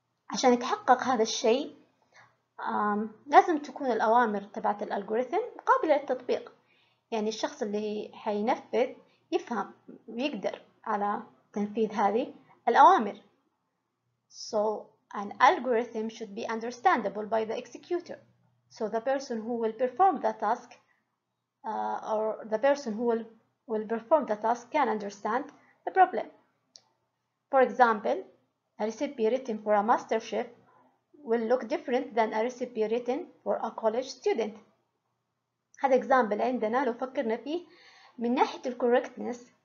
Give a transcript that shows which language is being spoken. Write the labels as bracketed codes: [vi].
[ar] عشان يتحقق هذا الشيء لازم تكون الأوامر تبعت الألغوريثم قابلة للتطبيق. يعني الشخص اللي حينفذ يفهم ويقدر على تنفيذ هذه الأوامر. [en] So an algorithm should be understandable by the executor. So the person who will perform the task or the person who will perform the task can understand the problem. For example, a recipe written for a master chef will look different than a recipe written for a college student. [ar] هذا example عندنا لو فكرنا فيه من ناحية ال correctness.